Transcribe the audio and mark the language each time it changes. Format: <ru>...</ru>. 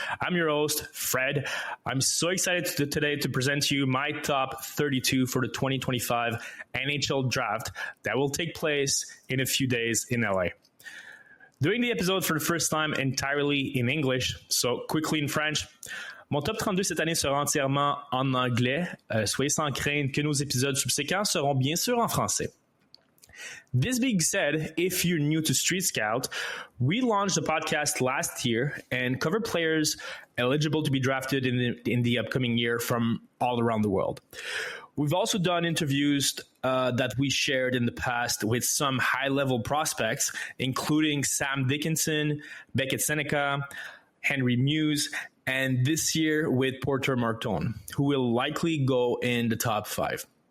<en>I'm your host, Fred. I'm so excited today to present to you my top 32 for the 2025 NHL draft that will take place in a few days in LA. Doing the episode for the first time entirely in English, so quickly in French.</en> <fr>Mon top 32 cette année sera entièrement en anglais. Soyez sans crainte que nos épisodes subséquents seront bien sûr en français.</fr> <en>This being said, if you're new to StreetScout, we launched the podcast last year and cover players eligible to be drafted in the upcoming year from all around the world. We've also done interviews that we shared in the past with some high-level prospects, including Sam Dickinson, Beckett Seneca, Henry Muse, and this year with Porter Martone, who will likely go in the top 5.</en>